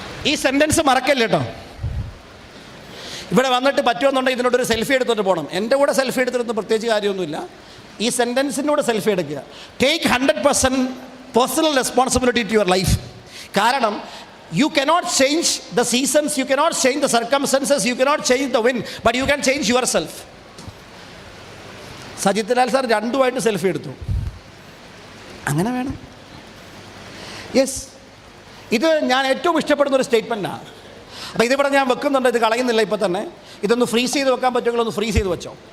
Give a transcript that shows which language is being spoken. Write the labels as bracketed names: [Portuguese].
[Malayalam] ഈ സെൻറ്റൻസ് മറക്കല്ലേ കേട്ടോ. ഇവിടെ വന്നിട്ട് പറ്റുമെന്നുണ്ടെങ്കിൽ ഇതിനോടൊരു സെൽഫി എടുത്തിട്ട് പോകണം. എൻ്റെ കൂടെ സെൽഫി എടുത്തിട്ടൊന്നും പ്രത്യേകിച്ച് കാര്യമൊന്നുമില്ല. ഈ സെൻറ്റൻസിനോട് സെൽഫി എടുക്കുക. [English] Take 100% personal responsibility to your life. [Malayalam] കാരണം [English] you cannot change the seasons, you cannot change the circumstances, you cannot change the wind, but you can change yourself. [Malayalam] Sajith Lal sir രണ്ടുമായിട്ട് selfie എടുത്തു. അങ്ങനെ വേണം. യെസ്, ഇത് ഞാൻ ഏറ്റവും ഇഷ്ടപ്പെടുന്ന ഒരു സ്റ്റേറ്റ്മെൻറ്റാണ്. അപ്പോൾ ഇതിവിടെ ഞാൻ വെക്കുന്നുണ്ട്, ഇത് കളയുന്നില്ല. ഇപ്പോൾ തന്നെ ഇതൊന്ന് ഫ്രീസ് ചെയ്ത് വെക്കാൻ പറ്റുമെങ്കിൽ ഒന്ന് ഫ്രീസ് ചെയ്ത് വെച്ചോ.